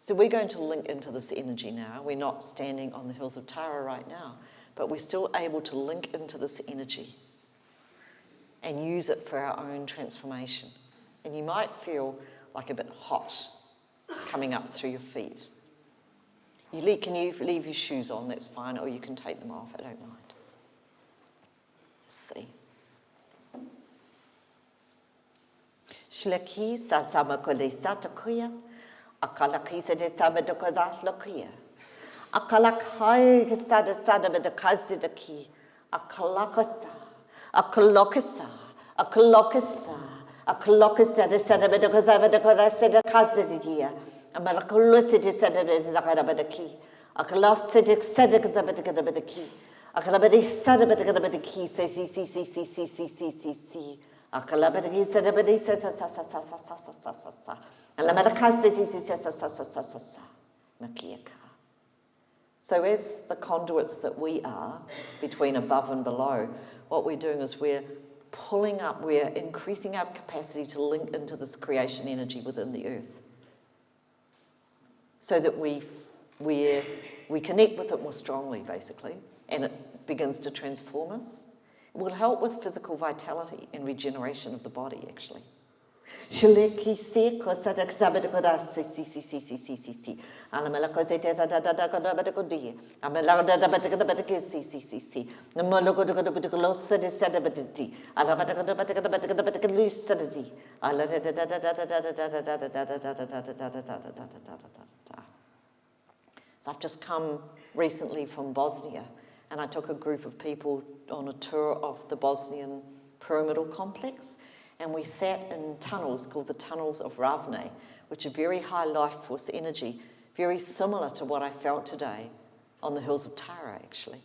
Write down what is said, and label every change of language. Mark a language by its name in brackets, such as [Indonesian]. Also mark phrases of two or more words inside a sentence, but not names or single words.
[English] So we're going to link into this energy now. We're not standing on the hills of Tara right now, but we're still able to link into this energy and use it for our own transformation. And you might feel like a bit hot coming up through your feet. Can you leave your shoes on? That's fine, or you can take them off. I don't mind. Just see. Shlaki sa sama kole sa takuya. Akalaki sa de sama de kozat lokuya. Akalakai sa de sada de kazi de ki. Akalakasa. Akalokasa. Akalokasa. Akalokasa de sada de kozava de kozasa de kazi de kia. Amalakulusi de sada de zakara de ki. Akalasi de sada de ki. Akalabadi sada de ki. Si. Akalabadi sadabadi sa. Alamadakasiti sa. Makiaka. So as the conduits that we are, between above and below, what we're doing is we're increasing our capacity to link into this creation energy within the earth. So that we connect with it more strongly, basically, and it begins to transform us. It will help with physical vitality and regeneration of the body, actually. Shileki se cosa da sabede coda si. Alamela cosa de da da codi. Amela da si. The mologo de close de sedabati. Alamada de lucidity. Ala So I've just come recently from Bosnia, and I took a group of people on a tour of the Bosnian pyramidal complex, and we sat in tunnels called the Tunnels of Ravne, which are very high life force energy, very similar to what I felt today on the hills of Tara, actually.